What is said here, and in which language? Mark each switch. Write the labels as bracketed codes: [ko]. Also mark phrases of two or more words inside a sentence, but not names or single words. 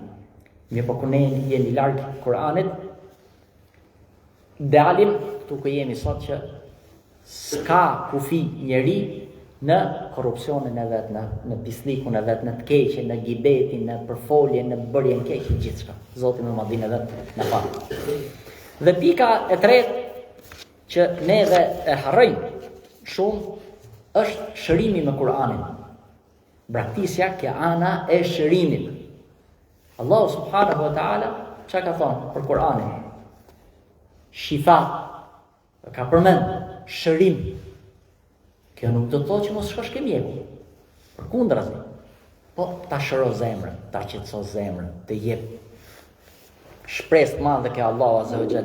[sq] Mirë po kur ne jemi larg Kur'anit, dalim këtu ku jemi sot që s'ka kufi njeri në korrupsionin e vet, në pislikun e vet, në të keqen, në gibetin, në përfoljen, në bërjen keqe, gjithçka. Zoti më madhin e vet na fal. Dhe pika e tretë që neve e harrojmë shumë është shërimi me Kur'anin. Braktisja kjo ana e shërimit. [ar] الله سبحانه وتعالى [sq] çka ka thonë për Kur'anin? Shifa, ka përmend shërim. Kjo nuk do të thotë që mos shkosh ke mjeku. Përkundrazi. Po ta shëro zemrën, ta qetëso zemrën, të jep shpresë të madhe ke Allahu [ar] عز وجل.